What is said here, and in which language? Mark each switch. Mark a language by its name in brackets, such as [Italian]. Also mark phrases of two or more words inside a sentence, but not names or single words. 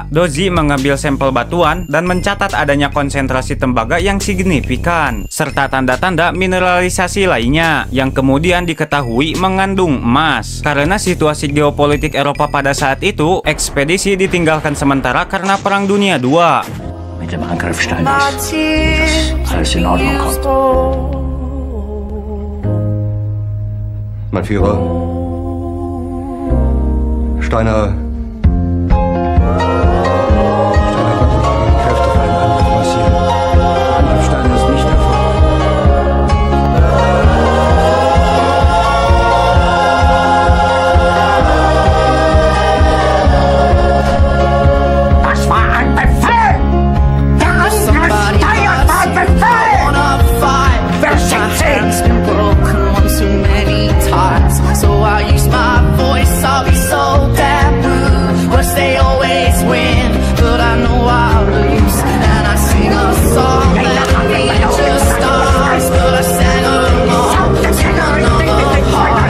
[Indonesian] Dozy mengambil sampel batuan dan mencatat adanya konsentrasi tembaga yang signifikan, serta tanda-tanda mineralisasi lainnya, yang kemudian diketahui mengandung emas. Karena situasi geopolitik Eropa pada saat itu, ekspedisi ditinggalkan sementara karena Perang Dunia II. [German] Mit dem Angriff Stein ist, dass alles in Ordnung kommt. Mein Führer, Steiner konnte genügend Kräfte für einen Angriff massieren. Angriff Steiner ist nicht erfolgt. Das war ein Befehl! Der Angriff Steiner war ein Befehl! Wer schickt sie? [English] So I use my voice, I'll be so taboo. Wish they always win, but I know I'll lose. And I sing a song that nature stars, but I sang along to another heart.